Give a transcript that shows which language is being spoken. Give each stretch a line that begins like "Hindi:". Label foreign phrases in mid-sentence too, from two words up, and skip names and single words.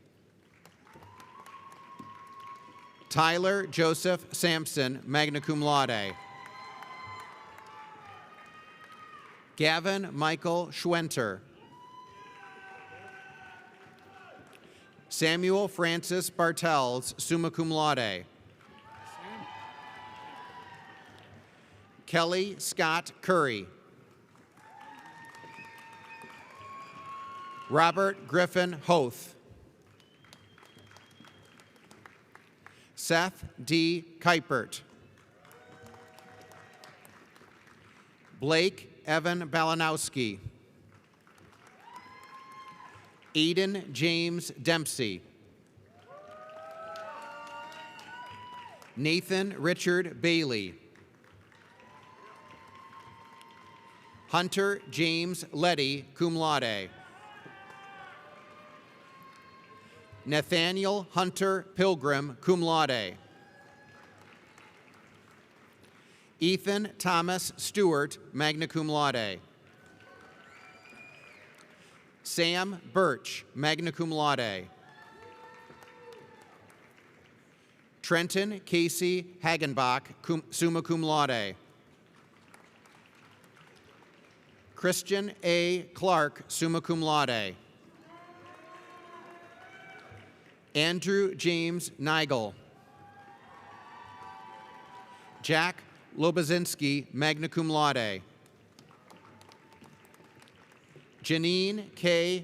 English: Tyler Joseph Sampson,
Latin: magna cum laude.
English: Gavin Michael Schwenter. Samuel Francis Bartels,
Latin: summa cum laude.
English: Kelly Scott Curry. Robert Griffin Hoth. Seth D. Kuipert. Blake Evan Balanowski. Aiden James Dempsey. Nathan Richard Bailey. Hunter James Letty,
Latin: cum laude.
English: Nathaniel Hunter Pilgrim,
Latin: cum laude.
English: Ethan Thomas Stewart,
Latin: magna cum laude.
English: Sam Birch,
Latin: magna cum laude.
English: Trenton Casey Hagenbach,
Latin: summa cum laude.
English: Christian A. Clark,
Latin: summa cum laude.
English: Andrew James Nigel. Jack Lobazinski,
Latin: magna cum laude.
English: Janine K.